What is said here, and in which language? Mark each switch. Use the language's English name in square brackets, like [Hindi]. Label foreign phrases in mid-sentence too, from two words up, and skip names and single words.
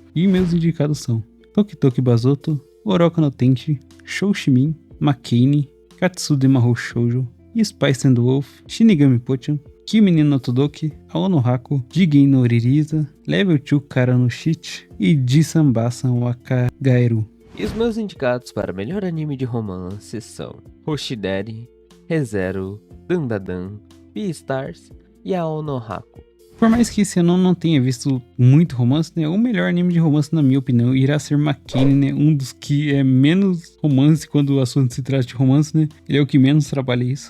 [Portuguese] E meus indicados são Toki Toki Bazoto, Oroka no Tenchi, Shoushimin, Makane, Katsude Mahou Shoujo, Spice and Wolf, Shinigami Pochan, Kimi no Todoki, Ao no Hako, Jigen no Ririza, Level 2 Kara no Shich e Jisambasa Wakagaeru. E os meus indicados para melhor anime de romance são Hoshideri, ReZero, Dandadan, Beastars e Ao no Hako. Por mais que esse ano eu não tenha visto muito romance, né, o melhor anime de romance, na minha opinião, irá ser Makane, né, um dos que é menos romance quando o assunto se trata de romance, né, ele é o que menos trabalha isso.